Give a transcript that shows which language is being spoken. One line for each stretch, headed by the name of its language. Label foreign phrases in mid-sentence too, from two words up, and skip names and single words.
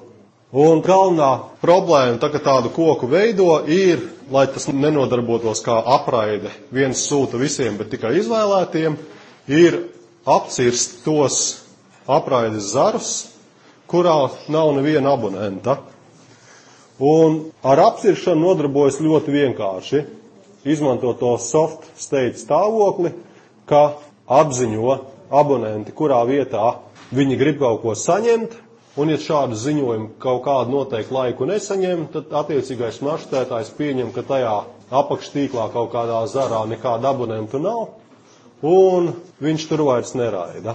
Latvian: Un galvenā problēma, kad tādu koku veido, ir, lai tas nenodarbotos kā apraide, viens sūta visiem, bet tikai izvēlētiem, ir apcirst tos apraides zarus, kurā nav neviena abonenta. Un ar apciršanu nodarbojas ļoti vienkārši. Izmanto to
English: soft state
Latvian: stāvokli, ka apziņo abonenti, kurā vietā viņi grib kaut ko saņemt, un ja šādu ziņojumu kaut kādu noteiktu laiku nesaņem, tad attiecīgais maršrutētājs pieņem, ka tajā apakštīklā kaut kādā zarā nekāda abonentu nav, un viņš tur vairs neraida.